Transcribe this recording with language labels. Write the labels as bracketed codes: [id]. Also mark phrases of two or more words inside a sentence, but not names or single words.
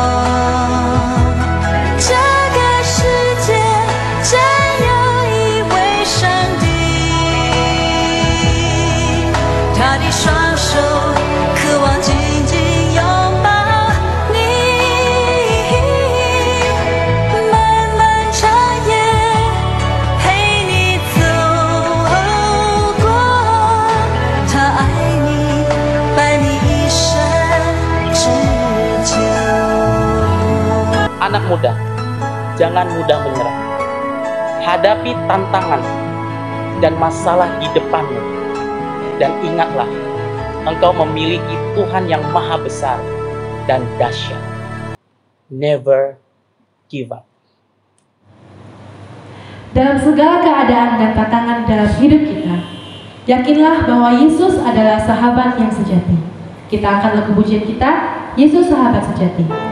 [zh] 这个世界真有一位上帝，他的双手渴望紧紧拥抱你，漫漫长夜陪你走过，他爱你，伴你一生之久。 [id] Anak muda, jangan mudah menyerah. Hadapi tantangan dan masalah di depanmu. Dan ingatlah, engkau memiliki Tuhan yang maha besar dan dahsyat. [en] Never give up. [id] Dalam segala keadaan dan tantangan dalam hidup kita, yakinlah bahwa Yesus adalah sahabat yang sejati. Kita akan lagu pujian kita, Yesus sahabat sejati.